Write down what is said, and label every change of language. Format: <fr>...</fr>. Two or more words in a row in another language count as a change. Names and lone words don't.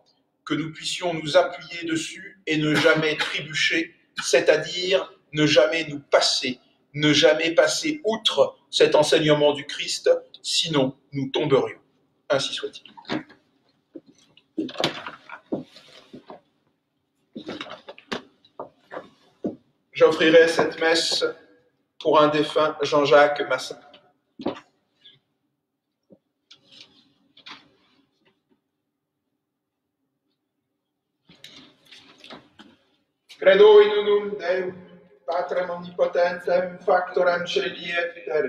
<fr>Que nous puissions nous appuyer dessus et ne jamais trébucher, c'est-à-dire ne jamais nous passer, ne jamais passer outre cet enseignement du Christ, sinon nous tomberions. Ainsi soit-il. J'offrirai cette messe pour un défunt, Jean-Jacques Massin.</fr> <la>Credo in unum Deum, Patrem omnipotentem, factorem caeli et terrae,</la>